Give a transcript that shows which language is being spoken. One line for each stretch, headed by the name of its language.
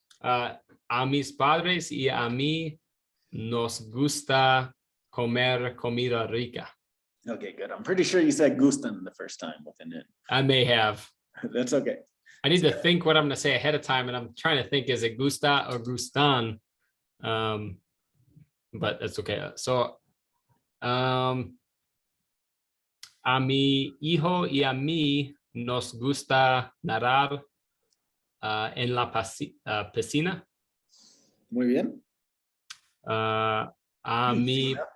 Spanish: A mis padres y a mí nos gusta comer comida rica.
English: Okay, good. I'm pretty sure you said gustan the first time with an N. I may have. That's okay. I need to think what I'm going to say ahead of time, and I'm trying to think, is it gusta or gustan? But that's okay.
Spanish: So, a mi hijo y a mí nos gusta nadar en la piscina. Muy bien. A mi